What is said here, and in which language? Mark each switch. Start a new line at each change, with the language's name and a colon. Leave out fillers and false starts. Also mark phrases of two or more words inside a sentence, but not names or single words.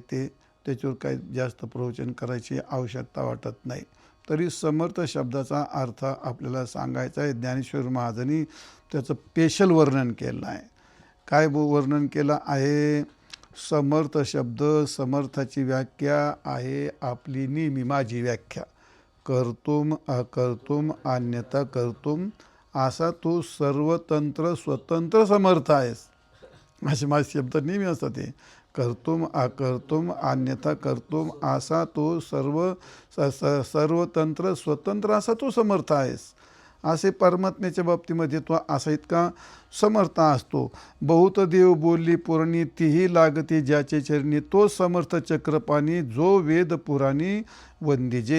Marathi: त्याच्यावर काही जास्त प्रवचन करायची आवश्यकता वाटत नाही. तरी समर्थ शब्दाचा अर्थ आपल्याला सांगायचा आहे. ज्ञानेश्वर महाराजांनी त्याचं स्पेशल वर्णन केलं आहे. काय वर्णन केलं आहे? समर्थ शब्द, समर्थाची व्याख्या आहे आपली नेहमी माझी व्याख्या.
Sanskrit: कर्तुम अकर्तुम अन्यथा कर्तुम,
Marathi: असा तू सर्वतंत्र स्वतंत्र समर्थ आहेस. असे माझे शब्द नेहमी असतात.
Sanskrit: ते कर्तुम अकर्तुम अन्यथा कर्तुम,
Marathi: असा तो सर्वतंत्र स्वतंत्र असा तू समर्थ आहेस. असे परमात्म्याच्या बाबतीमध्ये तो असा इतका समर्थ असतो. बहुत देव बोलली पुराणी तीही लागते ज्याचे चरणी, तो समर्थ चक्रपाणी जो वेद पुराणी वंदिजे.